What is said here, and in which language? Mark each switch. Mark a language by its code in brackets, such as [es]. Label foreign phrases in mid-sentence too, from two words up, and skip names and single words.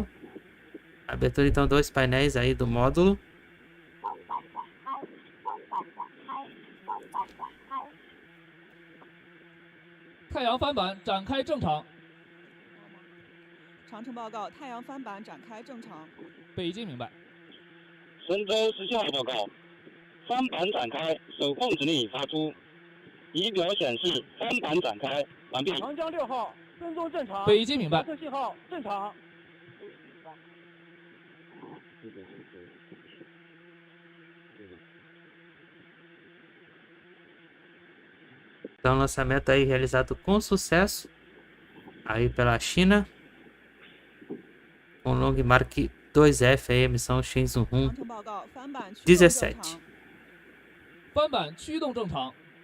[pt] Abertura então dos painéis aí do módulo. [zh] Taiyang 帆板展开正常。长城报告，太阳帆板展开正常。北京明白。神舟17号报告。帆板展开，手控指令已发出，仪表显示帆板展开完毕。长江6号跟踪正常。北京明白。测信号正常。 [pt] Então, lançamento aí realizado com sucesso aí pela China com Long Mark 2F aí, missão Shenzhou-17. [zh] 帆板驱动正常。